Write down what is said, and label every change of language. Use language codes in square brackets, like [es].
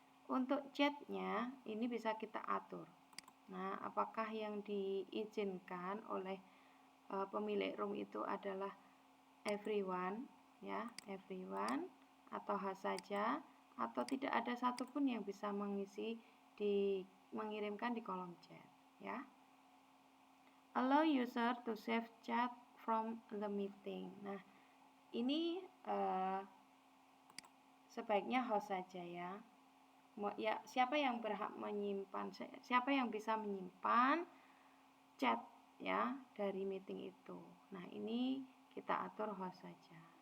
[id] Untuk chatnya ini bisa kita atur. Nah, apakah yang diizinkan oleh pemilik room itu adalah everyone ya, everyone atau has saja, atau tidak ada satupun yang bisa mengirimkan di kolom chat ya. [en] Allow user to save chat from the meeting. [id] Nah, ini sebaiknya host saja ya. Ya, siapa yang berhak menyimpan, siapa yang bisa menyimpan chat ya dari meeting itu. Nah, ini kita atur host saja.